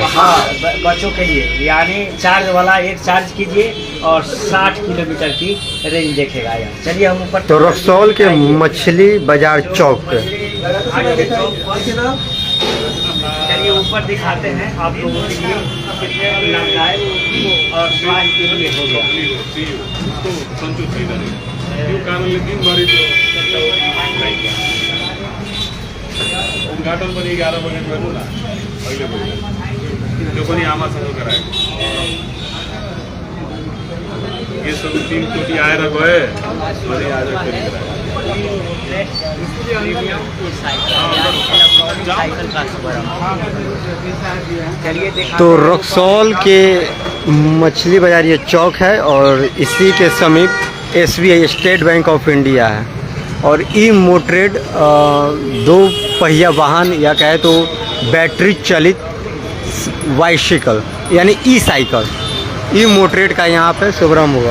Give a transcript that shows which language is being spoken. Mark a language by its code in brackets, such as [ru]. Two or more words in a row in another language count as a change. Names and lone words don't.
[hi] हाँ, बच्चों के लिए, यानी चार्ज वाला एक चार्ज कीजिए और 60 किलोमीटर की रेंज देखेगा यार। चलिए हम ऊपर। तो रक्सौल के मछली बाजार चौक पे चलिए ऊपर दिखाते हैं आप लोगों के लिए कितने लाभदायक और स्वास्थ्य के लिए हो गया। [ne] उद्घाटन पनि 11 बजे गर्नु न, अहिले भयो त्यो पनि आमासँग गराएको। [hi] ये सब [ne] 3 चोटि आएर गए अनि आज फेरि गराएको। [hi] तो रक्सौल के मछली बाजार ये चौक है और इसी के समीप SBI स्टेट बैंक ऑफ इंडिया है। और ई मोटरेड 2 पहिया वाहन या कहे तो बैटरी चलित बाइसिकल यानी ई साइकिल, ई मोटरेड का यहाँ पे शुभारंभ हुआ।